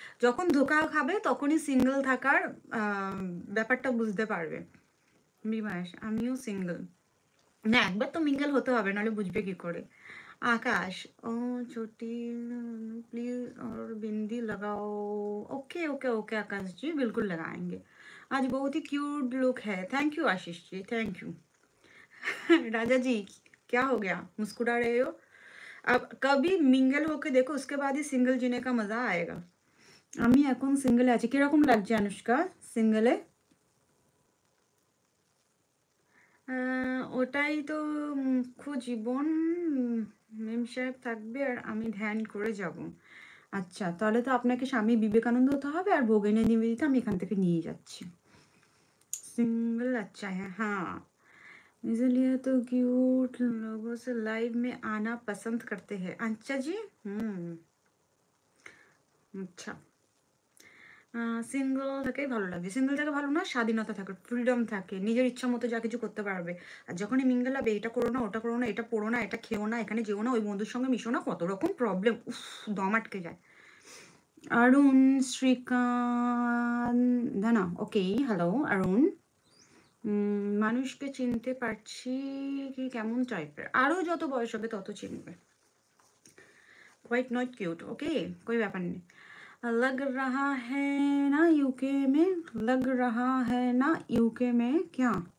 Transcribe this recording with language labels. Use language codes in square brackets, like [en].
[bn] যখন ধোকা খাবে তখনই সিঙ্গেল থাকার ব্যাপারটা বুঝতে পারবে। বিভাস, আমিও সিঙ্গেল। না, একবার তো মিঙ্গল হতে হবে, নাহলে বুঝবে কি করে? [hi] आकाश, ओ छोटी प्लीज और बिंदी लगाओ। ओके ओके ओके आकाश जी, बिल्कुल लगाएंगे। आज बहुत ही क्यूट लुक है। Thank you Ashish ji, thank you. राजा जी, क्या हो गया, मुस्कुरा रहे हो? अब कभी मिंगल होके देखो, उसके बाद ही सिंगल जीने का मजा आएगा। [bn] আমি এখন সিঙ্গেলে আছি। কিরকম লাগছে অনুষ্কা সিঙ্গেলে? ওটাই তো মুখ্য জীবন। মেম সাহেব থাকবে আর আমি ধ্যান করে যাব। আচ্ছা, তাহলে তো আপনাকে স্বামী বিবেকানন্দ হতে হবে, আর ভোগিনী নিবেদিতা আমি এখান থেকে নিয়ে যাচ্ছি। [hi] सिंगल अच्छा है, हाँ, इसलिए तो क्यूट लोगों से लाइव में आना पसंद करते हैं। अच्छा जी, अच्छा, [bn] সিঙ্গল থেকেই ভালো লাগে। সিঙ্গল থেকে ভালো না, স্বাধীনতা থাকে, ফ্রিডম থাকে, নিজের ইচ্ছা মতো যা কিছু করতে পারবে। আর যখনই মিঙ্গল হবে, এটা করো না, ওটা করো না, এটা পড়ো না, এটা খেও না, এখানে যেও না, ওই বন্ধুর সঙ্গে মিশো না, কত রকম প্রবলেম, উফ, দম আটকে যায়। অরুণ শ্রীকান্ত না, ওকে, হ্যালো অরুণ। মানুষকে চিনতে পারছি কি কেমন টাইপের, আরও যত বয়স হবে তত চিনবে। [hi] क्वाइट नॉट क्यूट, ओके, कोई व्यापार नहीं। लग रहा है ना यूके में, लग रहा है ना यूके में क्या?